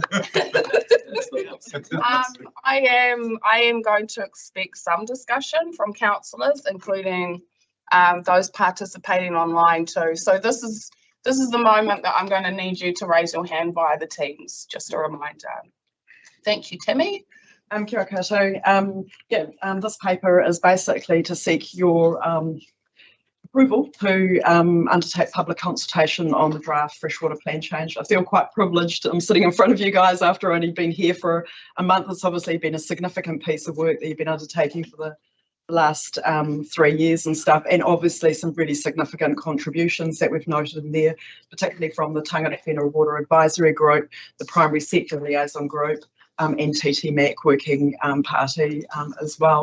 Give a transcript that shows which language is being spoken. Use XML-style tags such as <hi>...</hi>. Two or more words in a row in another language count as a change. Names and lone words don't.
<en>I am going to expect some discussion from councillors, including those participating online too. So this is the moment that I'm going to need you to raise your hand via the Teams. Just a reminder. Thank you, Timmy.</en> <mi>Kia koutou.</mi> <en>This paper is basically to seek your approval to undertake public consultation on the draft freshwater plan change. I feel quite privileged. I'm sitting in front of you guys after only being here for a month. It's obviously been a significant piece of work that you've been undertaking for the last 3 years and stuff, and obviously some really significant contributions that we've noted in there, particularly from the Tangata Whenua Water Advisory Group, the Primary Sector Liaison Group, and TTMAC Working Party as well.</en>